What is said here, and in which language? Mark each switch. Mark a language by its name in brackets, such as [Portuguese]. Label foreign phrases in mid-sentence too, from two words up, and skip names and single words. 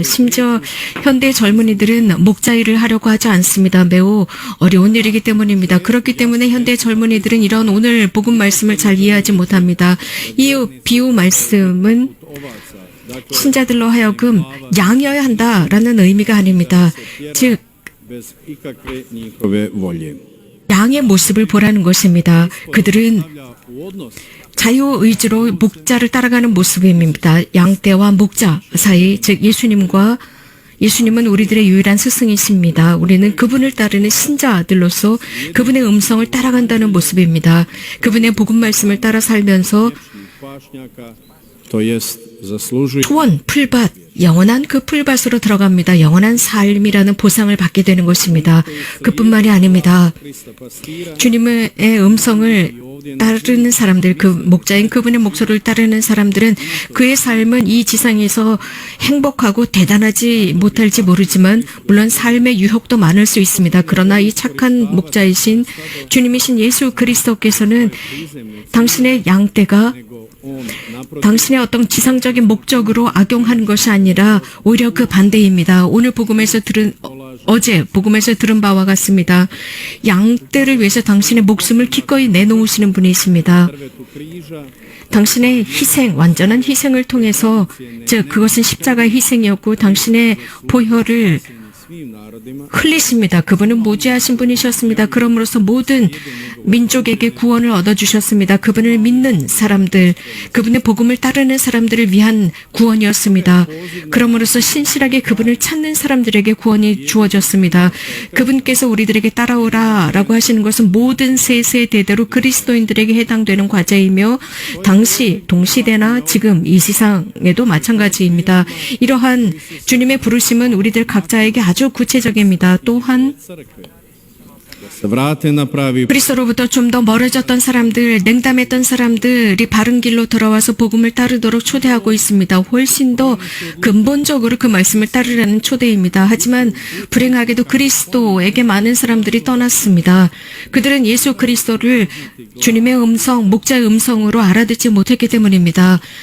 [Korean] 심지어 현대 젊은이들은 목자 일을 하려고 하지 않습니다. 매우 어려운 일이기 때문입니다. 그렇기 때문에 현대 젊은이들은 이런 오늘 복음 말씀을 잘 이해하지 못합니다. 이 비유 말씀은 신자들로 하여금 양이어야 한다라는 의미가 아닙니다. 즉 [Croatian] bez ikakve njihove volje. [Korean] 양의 모습을 보라는 것입니다. 그들은 [Croatian] Stavlja u odnos [Korean] 자유의지로 목자를 따라가는 모습입니다. 양떼와 목자 사이, 즉 예수님은 우리들의 유일한 스승이십니다. 우리는 그분을 따르는 신자들로서 그분의 음성을 따라간다는 모습입니다. 그분의 복음 말씀을 따라 살면서 [Croatian] pašnjaka, to jest zaslužuje [Korean] 초원, 풀밭, 영원한 그 풀밭으로 들어갑니다. 영원한 삶이라는 보상을 받게 되는 것입니다. 그뿐만이 아닙니다. [Croatian] Krista pastira [Korean] 주님의 음성을 따르는 사람들, 그 목자인 그분의 목소리를 따르는 사람들은 그의 삶은 이 지상에서 행복하고 대단하지 못할지 모르지만 물론 삶의 유혹도 많을 수 있습니다. 그러나 이 착한 목자이신 주님이신 예수 그리스도께서는 당신의 양떼가 [Croatian] on naprotiv [Korean] 당신의 어떤 지상적인 목적으로 악용하는 것이 아니라 오히려 그 반대입니다. 오늘 어제 복음에서 들은 바와 같습니다. 양떼를 위해서 당신의 목숨을 기꺼이 내놓으시는 분이십니다. [Croatian] drvetu križa [Korean] 당신의 희생, 완전한 희생을 통해서, 즉 그것은 십자가의 희생이었고 당신의 보혈을 [Croatian] svim narodima [Korean] 흘리십니다. 그분은 무죄하신 분이셨습니다. 그럼으로써 모든 민족에게 구원을 얻어주셨습니다. 그분을 믿는 사람들, 그분의 복음을 따르는 사람들을 위한 구원이었습니다. 그럼으로써 신실하게 그분을 찾는 사람들에게 구원이 주어졌습니다. 그분께서 우리들에게 따라오라라고 하시는 것은 모든 세대대로 그리스도인들에게 해당되는 과제이며 당시 동시대나 지금 이 세상에도 마찬가지입니다. 이러한 주님의 부르심은 우리들 각자에게 아주 구체적입니다. 또한 [Croatian] crkve da se vrate na pravi [Korean] 그리스도로부터 좀 더 멀어졌던 사람들, 냉담했던 사람들이 바른 길로 돌아와서 복음을 따르도록 초대하고 있습니다. 훨씬 더 근본적으로 그 말씀을 따르라는 초대입니다. 하지만 불행하게도 그리스도에게 많은 사람들이 떠났습니다. 그들은 예수 그리스도를 주님의 음성, 목자의 음성으로 알아듣지 못했기 때문입니다.